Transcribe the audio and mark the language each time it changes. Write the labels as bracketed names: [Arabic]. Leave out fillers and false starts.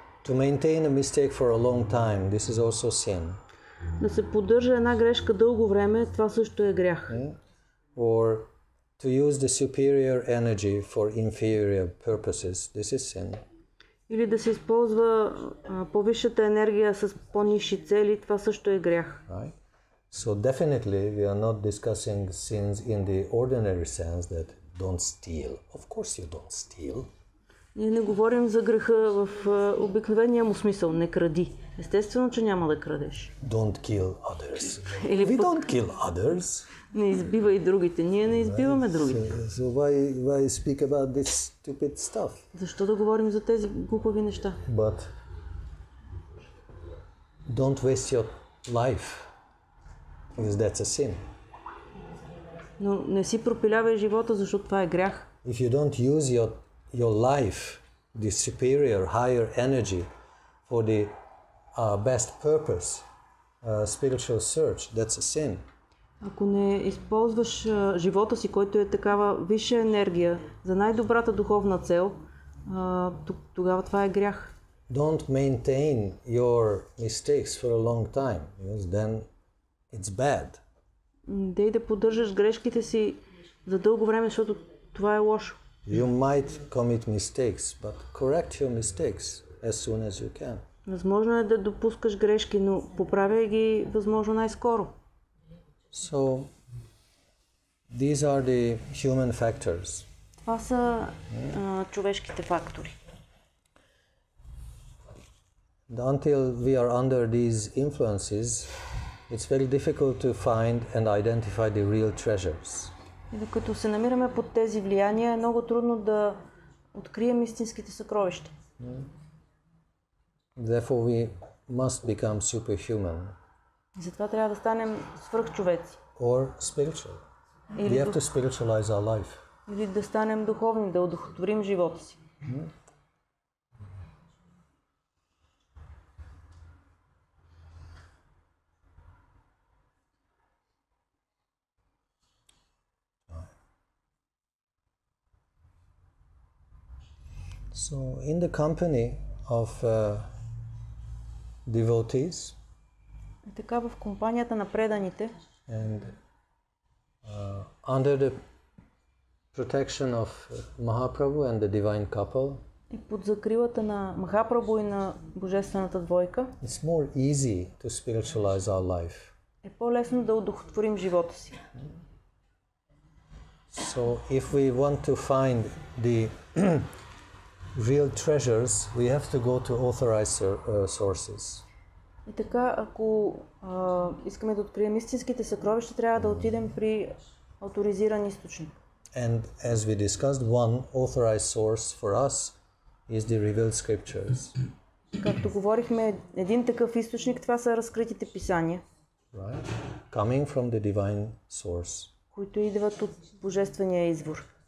[English] To maintain a mistake for a long time, this is also sin. [Bulgarian] Да се поддържа една грешка дълго време, това също е грях. [English] Or to use the superior energy for inferior purposes, this is sin. [Bulgarian] Или да се използва по-висшата енергия с по-нисши цели, това също е грях. [English] Right? So definitely we are not discussing sins in the ordinary sense that don't steal. Of course you don't steal. [Bulgarian] Ние не говорим за греха в обикновения му смисъл. Не кради. Естествено, че няма да крадеш. [English] Don't kill others. [Bulgarian] Или [English] We [Bulgarian] пък [English] don't kill others. [Bulgarian] не избивай другите. Ние не избиваме другите. [English] So why speak about this stupid stuff? [Bulgarian] Защо да говорим за тези глупави неща? [English] But don't waste your life, because that's a sin. [Bulgarian] Но не си пропилявай живота, защото това е грях. [English] If you don't use your life, the superior, higher energy for the best purpose, spiritual search, that's a sin. [Bulgarian] Ако не използваш живота си, който е такава висша енергия за най-добрата духовна цел, тогава това е грях. [English] Don't maintain your mistakes for a long time, because then it's bad. [Bulgarian] Дей да поддържаш грешките си за дълго време, защото това е лошо. [English] You might commit mistakes, but correct your mistakes as soon as you can. [Bulgarian] Възможно е да допускаш грешки, но поправяй ги възможно най-скоро. [English] So, these are the human factors. [Bulgarian] Това са човешките фактори. [English] Until we are under these influences, it's very difficult to find and identify the real treasures. [Bulgarian] И докато се намираме под тези влияния, е много трудно да открием истинските съкровища. [English] Therefore, we must become superhuman. [Bulgarian] И затова трябва да станем свръхчовеци. [English] Or spiritual. We have to spiritualize our life. [Bulgarian] Или да станем духовни, да удохотворим живота си. [English] So, in the company of devotees, [Bulgarian] така в компанията на преданите, [English] and under the protection of Mahaprabhu and the divine couple, [Bulgarian] и под закрилата на Махапрабху и на божествената двойка, [English] it's more easy to spiritualize our life. [Bulgarian] Е по-лесно да удохотворим живота си. [English] So, if we want to find the real treasures, we have to go to authorized sources. [Bulgarian] И така, ако искаме да открием истинските съкровища, трябва да отидем при авторизиран източник. [English] And as we discussed, one authorized source for us is the revealed scriptures. [Bulgarian] Както говорихме, един такъв източник, това са разкритите писания. [English] Right? Coming from the divine source. [Bulgarian] Които идват от божествения извор.